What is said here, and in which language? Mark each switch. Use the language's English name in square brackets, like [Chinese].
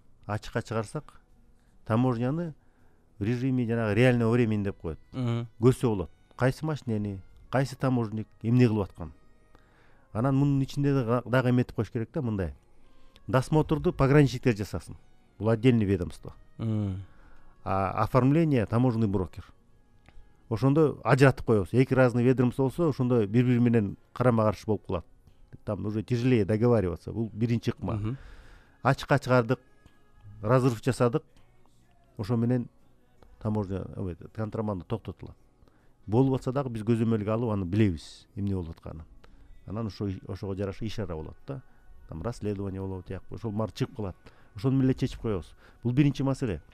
[Kyrgyz] Ачыкка чыгарсак, таможняны [Russian] в режиме [Kyrgyz] жанагы [Russian] реального времени [Kyrgyz] деп коет. Көрсө болот. Кайсы машинени, кайсы таможник эмне кылып аткан. Анан мунун ичинде дагы эметип коюш керек да, мындай. Досмотрду пограничниктер жасасын. [Russian] Бул отдельный ведомство. Оформление таможенный брокер. [Kyrgyz] Ошондо ажыратып коебуз. Эки [Russian] разный ведомство [Kyrgyz] болсо, ошондо бири менен карама-каршы болуп калат. [Russian] Там уже тяжелее договариваться. [Kyrgyz] Бул биринчи ыкма. Ачыкка чыгардык, разрыв жасадык. Ошо менен таможня, контрабанда токтотулат. Болуп атса дагы биз көзөмөлгө алып аны билебиз, эмне болуп атканын. Анан ошого жараша иш ара болот да. [Russian] Там расследование [Kyrgyz] болот, ошол мар чыгып калат. Ошону менен чечип коебуз. Бул биринчи маселе.